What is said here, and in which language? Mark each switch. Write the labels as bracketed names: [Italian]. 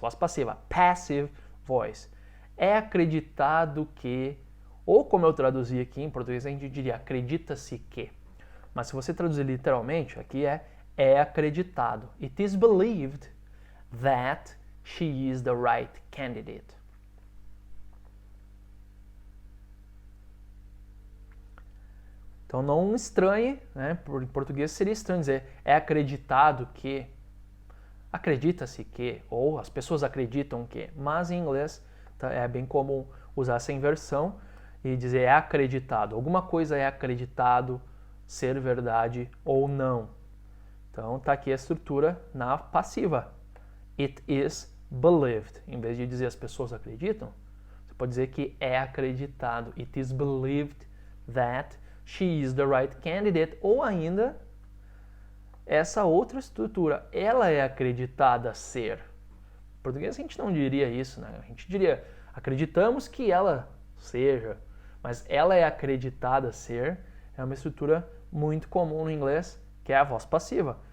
[Portuguese] Voz passiva, passive voice. É acreditado que, ou como eu traduzi aqui em português, a gente diria acredita-se que. Mas se você traduzir literalmente, aqui é acreditado. [English] It is believed that she is the right candidate. [Portuguese] Então não estranhe, né? Em português seria estranho dizer é acreditado que, acredita-se que, ou as pessoas acreditam que, mas em inglês é bem comum usar essa inversão e dizer é acreditado. Alguma coisa é acreditado ser verdade ou não. Então está aqui a estrutura na passiva. [English] It is believed. [Portuguese] Em vez de dizer as pessoas acreditam, você pode dizer que é acreditado. [English] It is believed that she is the right candidate. [Portuguese] Ou ainda, essa outra estrutura, ela é acreditada ser. Em português a gente não diria isso, né? A gente diria, acreditamos que ela seja, mas ela é acreditada ser, é uma estrutura muito comum no inglês, que é a voz passiva.